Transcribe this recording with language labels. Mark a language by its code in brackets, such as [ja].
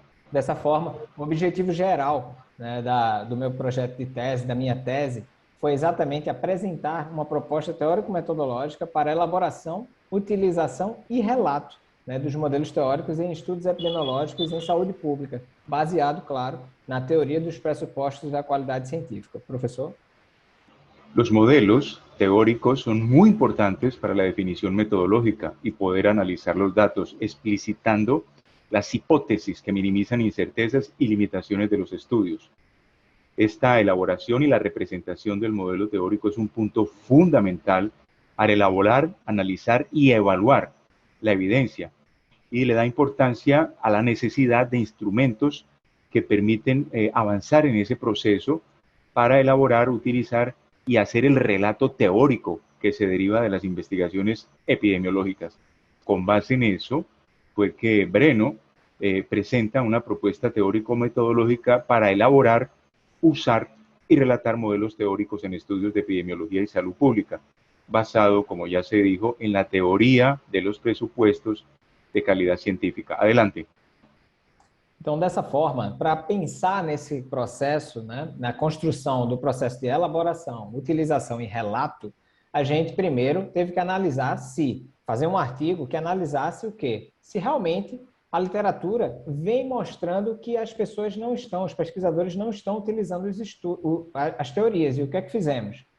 [pt] Dessa forma, o objetivo geral, né, do meu projeto de tese, da minha tese, foi exatamente apresentar uma proposta teórico-metodológica para elaboração, utilização e relato, né, dos modelos teóricos em estudos epidemiológicos em saúde pública, baseado, claro, na teoria dos pressupostos da qualidade científica. Professor? [es] Los modelos teóricos son muy importantes para la definición metodológica y poder analizar los datos, explicitando las hipótesis que minimizan incertezas y limitaciones de los estudios. Esta elaboración y la representación del modelo teórico es un punto fundamental al elaborar, analizar y evaluar la evidencia, y le da importancia a la necesidad de instrumentos que permiten avanzar en ese proceso para elaborar, utilizar y hacer el relato teórico que se deriva de las investigaciones epidemiológicas. Con base en eso fue que Breno presenta una propuesta teórico-metodológica para elaborar, usar y relatar modelos teóricos en estudios de epidemiología y salud pública, basado, como ya se dijo, en la teoría de los presupuestos de calidad científica. Adelante. [pt] Então, dessa forma, para pensar nesse processo, né, na construção do processo de elaboração, utilização e relato, a gente primeiro teve que analisar fazer um artigo que analisasse o quê? Se realmente a literatura vem mostrando que as pessoas não estão, os pesquisadores não estão utilizando as teorias. E o que é que fizemos?